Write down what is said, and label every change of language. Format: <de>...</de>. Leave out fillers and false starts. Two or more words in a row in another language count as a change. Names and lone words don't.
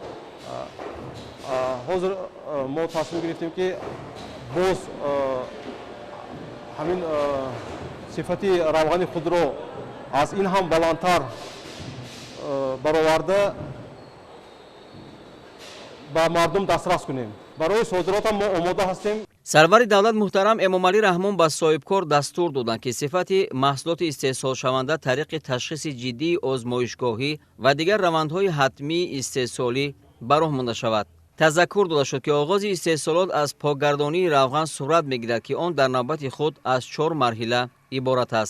<tg>ҳозир мо тасмим гирифтем ки боз ҳамин сифати равғани худро аз ин ҳам баландтар бароварда ба мардум дастрас кунем. барои содиротам мо омода ҳастем. سروری دولت محترم امامعلی رحمون با صاحبکار دستور دادند که صفت محصولات استحصال شونده طریق تشخیص جدی آزمایشگاهی و دیگر روندهای حتمی استحصالی براه مانده شود. تذکر داده شد که آغاز استحصالات از پاکگردانی روغن صورت میگیرد که آن در نوبت خود از 4 مرحله عبارت است.</tg>